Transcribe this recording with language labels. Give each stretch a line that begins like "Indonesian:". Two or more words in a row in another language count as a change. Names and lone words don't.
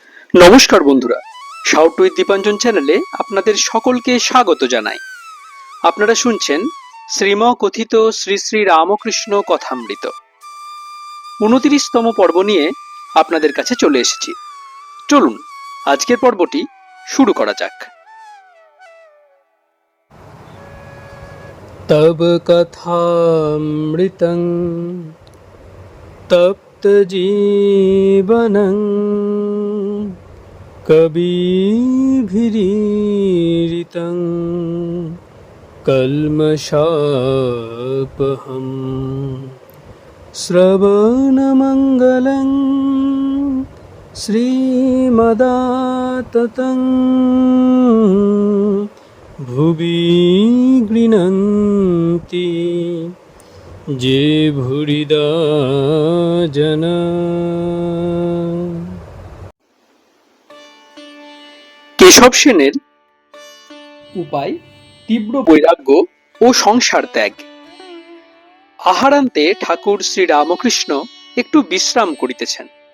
Bangla: নমস্কার বন্ধুরা, শাউট উইথ দীপাঞ্জন চ্যানেলে আপনাদের সকলকে স্বাগত জানাই। আপনারা শুনছেন শ্রীম কথিত শ্রী শ্রী রামকৃষ্ণ কথামৃত 29তম পর্ব নিয়ে আপনাদের কাছে চলে এসেছি। চলুন আজকের পর্বটি শুরু করা যাক।
Sanskrit: तब कथामृतं तप्त जीवनं कविभिरीडितं कल्मषापहम् श्रवणमङ्गलं श्रीमदाततं भुवि गृह्णन्ति जे भूरिदा जना।
Bangla: কেশব সেনের উপায় তীব্র বৈরাগ্য ও সংসার ত্যাগ। আহারান্তে ঠাকুর শ্রী রামকৃষ্ণ একটু বিশ্রাম করিতেছেন।